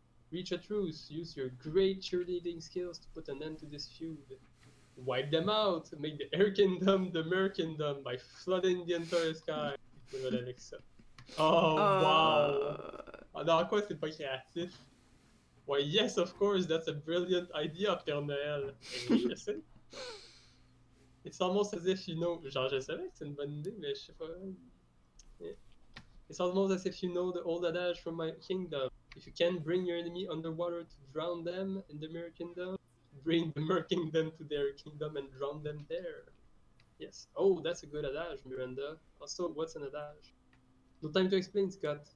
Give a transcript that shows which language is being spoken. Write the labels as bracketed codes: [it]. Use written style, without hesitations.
[en] Reach a truce, use your great cheerleading skills to put an end to this feud. Wipe them out, make the Air Kingdom the Mer Kingdom by flooding the entire sky. With Alexa. Oh, wow! [fr] Ah, non, quoi, c'est pas créatif? [en] Why, yes, of course, that's a brilliant idea, Père Noël. [fr] Eh oui, je sais. [en] It's almost as if you know. [fr] Genre, je savais que c'est une bonne idée, mais je sais pas. [en] Yeah. It's almost as if you know the old adage from my kingdom. If you can bring your enemy underwater to drown them in the Mer Kingdom, bring the Mer Kingdom to their kingdom and drown them there. Yes. Oh, that's a good adage, Miranda. Also, what's an adage? No time to explain, Scott.